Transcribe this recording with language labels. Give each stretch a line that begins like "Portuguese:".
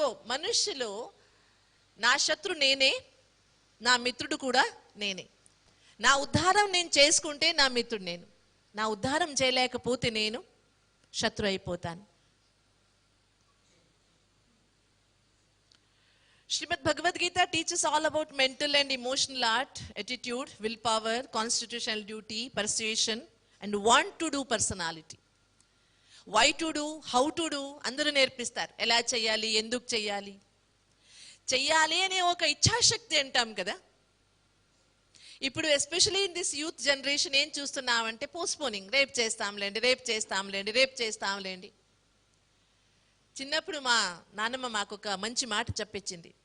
Telugu: మనుష్యులో నా శత్రు నేనే, నా మిత్రుడు కూడా నేనే. నా ఉద్ధారం నేను చేసుకుంటే నా మిత్రుడు నేను, నా ఉద్ధారం చేయలేకపోతే నేను శత్రు అయిపోతాను.
English: Srimad Bhagavad Gita teachers all about mental and emotional art, attitude, will power, constitutional duty, persuasion and want to do personality. Why to do, how to do
Telugu: అందరూ నేర్పిస్తారు. ఎలా చేయాలి, ఎందుకు చేయాలి, చెయ్యాలి అనే ఒక ఇచ్ఛాశక్తి అంటాం కదా. ఇప్పుడు
English: especially in this youth generation
Telugu: ఏం చూస్తున్నామంటే
English: Postponing.
Telugu: రేపు చేస్తాంలేండి. చిన్నప్పుడు మా నాన్నమ్మ మాకు ఒక మంచి మాట చెప్పించింది.